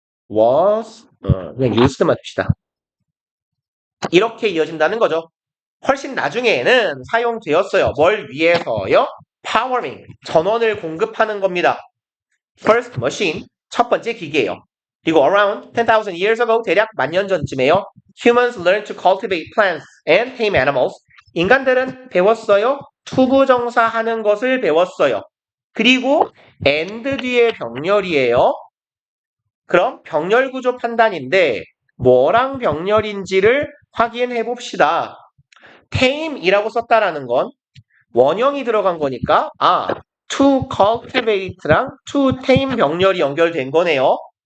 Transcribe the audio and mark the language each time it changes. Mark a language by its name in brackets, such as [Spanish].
[Korean] was 그냥 used만 둡시다. 이렇게 이어진다는 거죠. 훨씬 나중에는 사용되었어요. 뭘 위해서요? powering, 전원을 공급하는 겁니다. [English] First machine, [Korean] 첫 번째 기계예요. 그리고 [English] around 10,000 years ago, [Korean] 대략 10,000년 전쯤에요. [English] Humans learned to cultivate plants and tame animals. [Korean] 인간들은 배웠어요. 투부정사하는 것을 배웠어요. 그리고 and 뒤에 병렬이에요. 그럼 병렬 구조 판단인데 뭐랑 병렬인지를 확인해 봅시다. tame이라고 썼다라는 건 원형이 들어간 거니까 [English] to cultivate [Korean] 랑 [English] to tame [Korean] 병렬이 연결된 거네요.